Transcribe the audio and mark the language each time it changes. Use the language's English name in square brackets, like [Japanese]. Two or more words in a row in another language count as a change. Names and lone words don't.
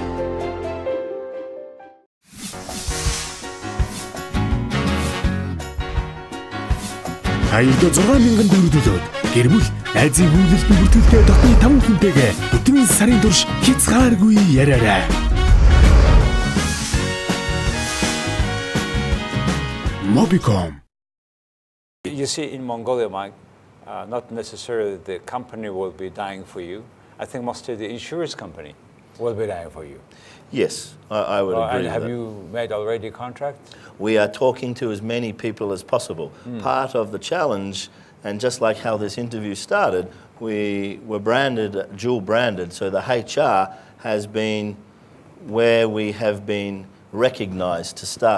[Mongolian] Аюултай 6,000 төгрөгөд гэр бүл Азийн хөнгөлөлтийн бүртгэлтэй дотны 5 хүнтэйгээ өдрийн сарын турш хязгааргүй яриарай. Mobicom. [English] You see, in Mongolia, Mike, not necessarily the company will be dying for you. I think mostly the insurance company will be dying for you. Yes, I would agree And with have that. you made already contracts? We are talking to as many people as possible. Part of the challenge, and just like how this interview started, we were branded, dual branded, so the HR has been where we have been recognized to start with.